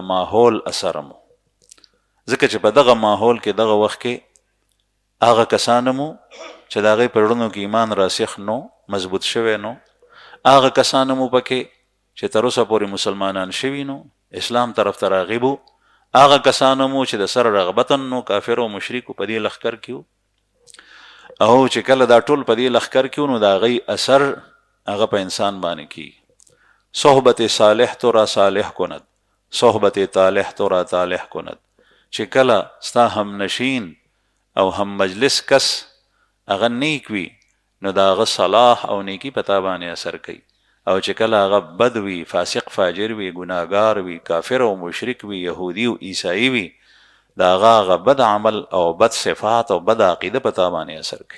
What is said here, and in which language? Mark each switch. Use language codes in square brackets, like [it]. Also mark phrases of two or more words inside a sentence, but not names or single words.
[ps] ماحول اثر مو ځکه چې په دغه ماحول کې دغه وخت کې هغه کسان مو چې د هغې په زړونو کې ایمان راسخ نو مضبوط شوی نو هغه کسان مو پکې چې تر اوسه پورې مسلمانان شوي نو اسلام طرف ته راغب وو هغه کسان مو چې د سره رغبتا نو کافر او مشرکو په دې لښکر کې وو او چې کله دا ټول په دې لښکر کې وو نو د هغې اثر هغه په انسان باندې کېږي. [fa] صحبت صالح تو را صالح کند صحبت طالح تو را طالح کند. [ps] چې کله ستا هم نشین او هم مجلس کس هغه نیک وي نو د هغه صلاح او نیکي په تا باندې اثر کوي او چې کله هغه بد وي فاسق فاجر وي ګناهګار وي کافر او مشرک وي یهودي او عیسائی وي د هغه بد عمل او بد صفات او بد عقیده په تا باندې اثر کوي.